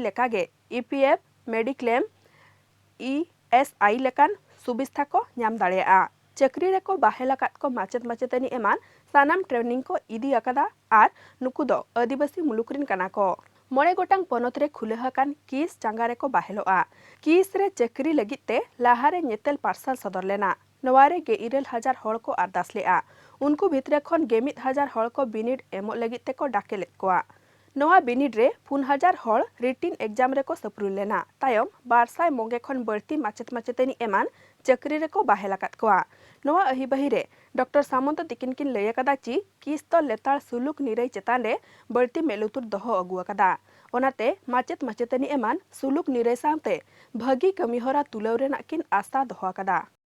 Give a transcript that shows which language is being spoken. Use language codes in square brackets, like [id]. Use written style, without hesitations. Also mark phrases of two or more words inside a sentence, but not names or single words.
[sat] लेकागे [en] EPF Mediclaim ESI [sat] लेकान सुबिस्था को नाम दाड़ेया चक्री रे को बाहेलाकात को माचेत माचेतनी एमान सानाम ट्रेनिंग को इदी अकदा आर नुकु दो आदिवासी मुलुकरिन कना को 9 गोटांग पनत रे खुलेहाकान किस चांगारे को बाहेलोआ किस रे चक्री लगिते लाहारे नेतेल पार्सल सदर लेना नवारे गे 9,000 हड़ को अरदास लेआ उनको भितरे खन गे 1,000 हड़ को बिनिड एमो लगिते को डाके लेत कोआ नवा बिनिड रे 4,000 हड़ [en] written exam [sat] रे को सप्रुल लेना तायम 200 मोगे खन बर्ती माचेत माचेतनी एमान चक्री रे को बाहेलाकात कोआ नवा अहिबाही रे डॉक्टर सामंत तिकिन किन लय कदा ची किस तो लेताल सुलुक निरई चेतान रे बर्ती मेलुतुर दोहो अगुआ कदा ओनाते माचेत माचेतनी एमान सुलुक निरई सामते भागी कमीहरा तुलव रेना किन आशा दोहो कदा।